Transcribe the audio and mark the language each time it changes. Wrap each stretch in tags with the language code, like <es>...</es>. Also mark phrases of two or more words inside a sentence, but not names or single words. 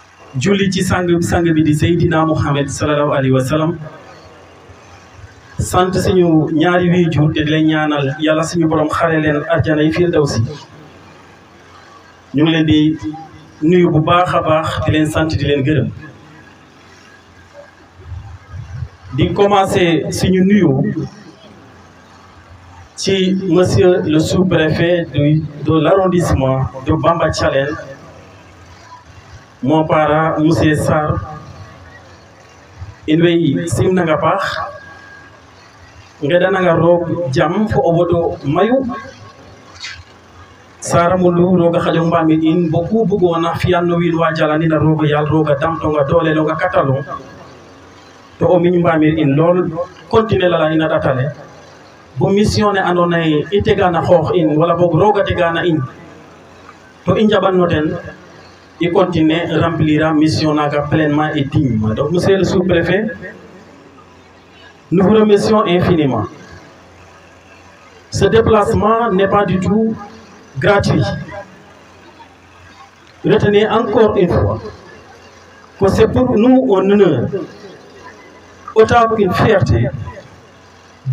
<wo>julli ci sang bi di Seydina Muhammad</wo> <ar>صلى الله عليه وسلم</ar> <wo>sant suñu ñaari waajur te di leen ñaanal yàlla suñu borom xare leen arjana yi firdawsi ñu ngi leen di nuyu bu baax a baax di leen sant di leen gërëm di commencer suñu nuyu ci</wo> <fr>monsieur le sous-préfet de l'arrondissement de Bamba Thialène mon parent monsieur Sarr</fr> <srr>in way simnanga paax ngeɗananga roog jam fo o wodo mayu Saramulu roga xaƴong mbamir in bo ku bugona fiyan no wiin wa jalanina roga yaal roga damtonga doolelonga katalong to o miñ mbamir in lool continuer lala in a ɗatale bo mission ne andona ye i tegana xoox in wala boog roga tegana in to i njaɓanno ten i</srr> <fr>continuer remplir mission</fr> <srr>naga</srr> <fr>pleinement et dignement. Donc monsieur le sous-préfet, nous vous remercions infiniment. Ce déplacement n'est pas du tout gratuit. Retenez encore une fois que c'est pour nous un honneur, autant qu'une fierté, de</fr>